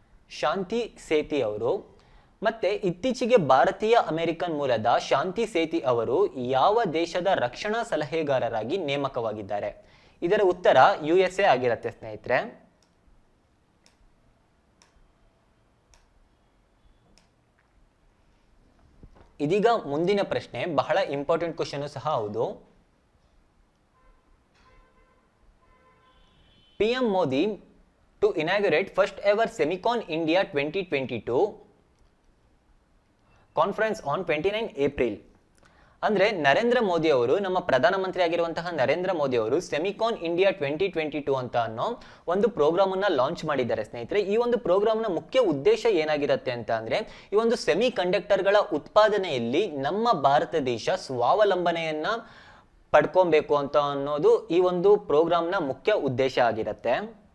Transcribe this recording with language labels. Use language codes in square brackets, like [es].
[kn] ಶಾಂತಿ ಸೇತಿ ಅವರು. ಮತ್ತೆ ಇತ್ತೀಚೆಗೆ ಭಾರತೀಯ ಅಮೆರಿಕನ್ ಮೂಲದ ಶಾಂತಿ ಸೇತಿ ಅವರು ಯಾವ ದೇಶದ ರಕ್ಷಣಾ ಸಲಹೆಗಾರರಾಗಿ ನೇಮಕವಾಗಿದ್ದಾರೆ? ಇದರ ಉತ್ತರ USA ಆಗಿರುತ್ತೆ ಸ್ನೇಹಿತರೆ. ಇದೀಗ ಮುಂದಿನ ಪ್ರಶ್ನೆ ಬಹಳ ಇಂಪಾರ್ಟೆಂಟ್ ಕ್ವಶನ್ ಸಹ ಹೌದು. [en] PM Modi to inaugurate first ever Semicon India 2022 conference on 29 April. [kn] ಅಂದ್ರೆ ನರೇಂದ್ರ ಮೋದಿ ಅವರು, ನಮ್ಮ ಪ್ರಧಾನಮಂತ್ರಿ ಆಗಿರುವಂತಹ ನರೇಂದ್ರ ಮೋದಿ ಅವರು ಸೆಮಿಕಾನ್ ಇಂಡಿಯಾ 2022 ಅಂತ ಅನ್ನೋ ಒಂದು ಪ್ರೋಗ್ರಾಮ್ ಅನ್ನ ಲಾಂಚ್ ಮಾಡಿದ್ದಾರೆ ಸ್ನೇಹಿತರೆ. ಈ ಒಂದು ಪ್ರೋಗ್ರಾಮ್ ನ ಮುಖ್ಯ ಉದ್ದೇಶ ಏನಾಗಿರುತ್ತೆ ಅಂತ ಅಂದ್ರೆ, ಈ ಒಂದು ಸೆಮಿ ಕಂಡಕ್ಟರ್ಗಳ ಉತ್ಪಾದನೆಯಲ್ಲಿ ನಮ್ಮ ಭಾರತ ದೇಶ ಸ್ವಾವಲಂಬನೆಯನ್ನ ಪಡ್ಕೊಬೇಕು ಅಂತ ಅನ್ನೋದು ಈ ಒಂದು ಪ್ರೋಗ್ರಾಮ್ನ ಮುಖ್ಯ ಉದ್ದೇಶ ಆಗಿರುತ್ತೆ.